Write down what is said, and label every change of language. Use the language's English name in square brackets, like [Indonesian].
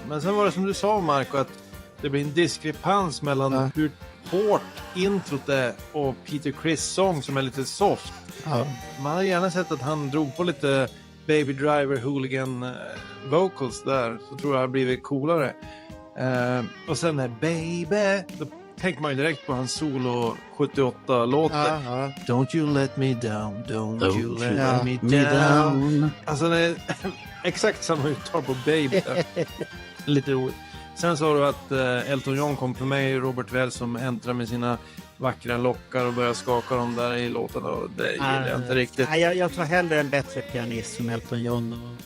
[Swedish] Men sen var det som du sa Marco att det blir en diskrepans mellan hur hårt introt är och Peter Criss sång som är lite soft. Man hade gärna sett att han drog på lite Baby Driver Hooligan vocals där, så tror jag det har blivit coolare. Och sen är Baby, då tänker man ju direkt på hans solo 78-låten. [English] Don't you let me down, don't you let me down. [Swedish] Alltså det är exakt samma uttal på Baby. Lite roligt. Sen sa du att Elton John kom för mig, Robert Wells som äntrar med sina vackra lockar och börjar skaka dem där i låten. Och det gillar jag inte riktigt. Jag tror hellre en bättre pianist som Elton John.